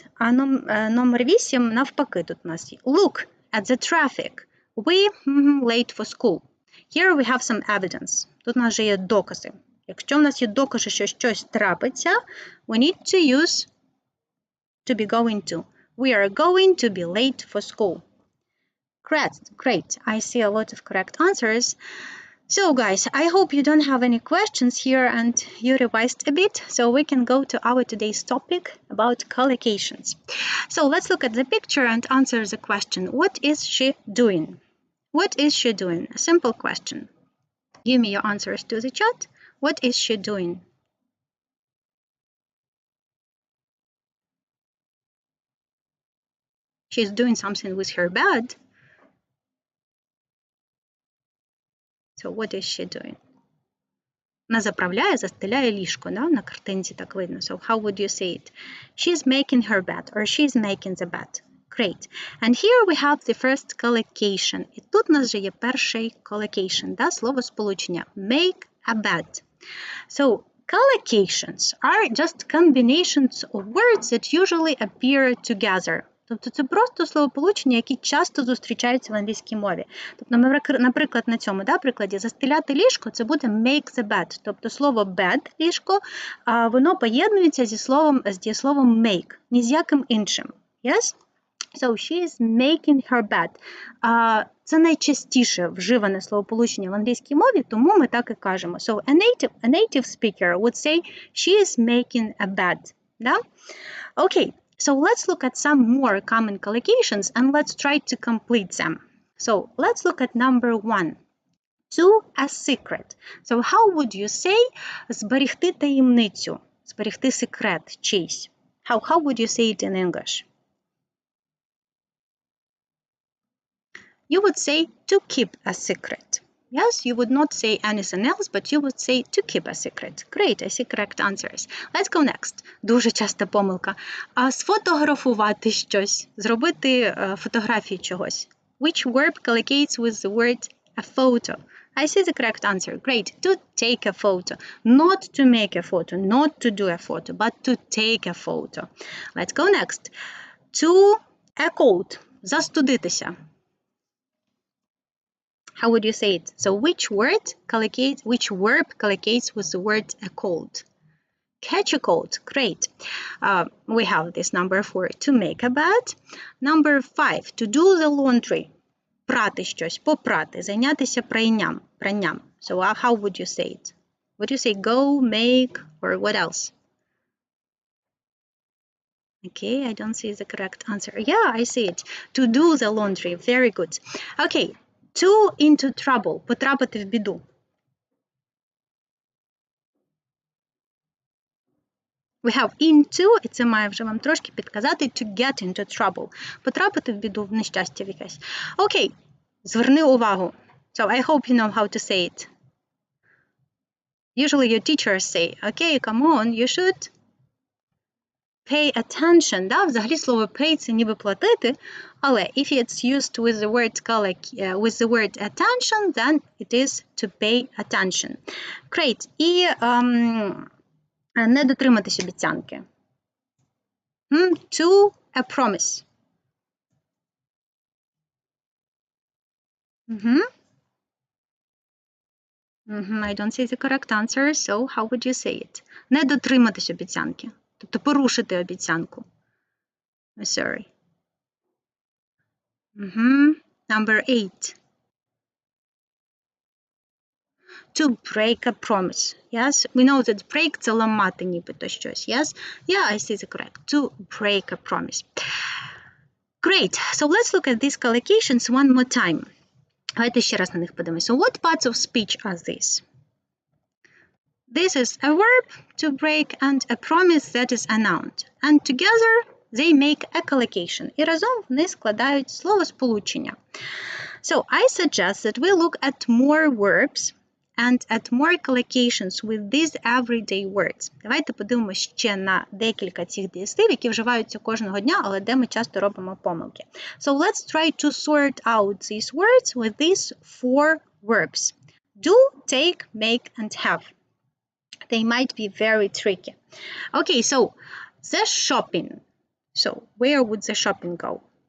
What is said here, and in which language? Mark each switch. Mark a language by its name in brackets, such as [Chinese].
[Ukrainian] А номер 8 навпаки тут у нас є. [English] Look at the traffic. We late for school. Here we have some evidence. [Ukrainian] Тут у нас вже є докази. Якщо в нас є докази, що щось трапиться, [English] we need to use to be going to. We are going to be late for school. Great. I see a lot of correct answers. So guys, I hope you don't have any questions here and you revised a bit, so we can go to our today's topic about collocations. So let's look at the picture and answer the question. What is she doing? What is she doing? A simple question. Give me your answers to the chat. What is she doing? She's doing something with her bed. So what is she doing? [Ukrainian] Вона заправляє, застеляє ліжко, да? На картинці так видно. [English] So how would you say it? She's making her bed, or she's making the bed. Great. And here we have the first collocation. [Ukrainian] І тут у нас вже є перший collocation, да? Слово сполучення. [English] Make a bed. So collocations are just combinations of words that usually appear together. [Ukrainian] Тобто це просто словосполучення, які часто зустрічаються в англійській мові. Тобто, наприклад, на цьому прикладі застеляти ліжко – це буде [English] make the bed. [Ukrainian] Тобто слово bed – ліжко, воно поєднується з дієсловом make, ні з яким іншим. [English] Yes? So, she is making her bed. [Ukrainian] Це найчастіше вживане словосполучення в англійській мові, тому ми так і кажемо. [English] So, a native speaker would say, she is making a bed. [Ukrainian] Да? [English] Okay, so let's look at some more common collocations and let's try to complete them. So, let's look at number 1. To a secret. So, how would you say [Ukrainian] зберегти таємницю, зберегти секрет чийсь? [English] How would you say it in English? You would say to keep a secret. Yes, you would not say anything else, but you would say to keep a secret. Great, I see correct answers. Let's go next. [Ukrainian] Дуже часта помилка. Сфотографувати щось, зробити фотографію чогось. [English] Which verb collocates with the word a photo? I see the correct answer. Great. To take a photo. Not to make a photo, not to do a photo, but to take a photo. Let's go next. To a cold. [Ukrainian] Застудитися. [English] How would you say it? So which verb collocates with the word a cold? Catch a cold. Great. We have this number 4, to make a bed. Number 5, to do the laundry. [Ukrainian] Прати щось, попрати, зайнятися пранням. [English] So how would you say it? Would you say go, make, or what else? Okay, I don't see the correct answer. Yeah, I see it. To do the laundry. Very good. Okay. To into trouble. [Ukrainian] Потрапити в біду. [English] We have into, [Ukrainian] і це має вже вам трошки підказати, [English] to get into trouble. [Ukrainian] Потрапити в біду, в нещастя якесь. Окей, зверни увагу. [English] So I hope you know how to say it. Usually your teachers say, okay, come on, you should pay attention. [Ukrainian] Да? Взагалі слово pay – це ніби платити, але [English] if it's used with the word attention, then it is to pay attention. Great. [Ukrainian] І не дотриматись обіцянки. [English] To a promise. I don't see the correct answer, so how would you say it? [Ukrainian] Не дотриматись обіцянки. Тобто порушити обіцянку. [English] Sorry. Number 8. To break a promise. Yes, we know that break – [Ukrainian] це ламати нібито щось. [English] Yes? Yeah, I see the correct. To break a promise. Great. So let's look at these collocations one more time. [Ukrainian] Давайте ще раз на них подивимося. [English] So what parts of speech are these? This is a verb, to break, and a promise, that is a noun. And together they make a collocation. [Ukrainian] І разом вони складають словосполучення. [English] So I suggest that we look at more verbs and at more collocations with these everyday words. [Ukrainian] Давайте подивимося ще на декілька цих дієслів, які вживаються кожного дня, але де ми часто робимо помилки. [English] So let's try to sort out these words with these 4 verbs. Do, take, make, and have. They might be very tricky. Okay, so the shopping. So where would the shopping go?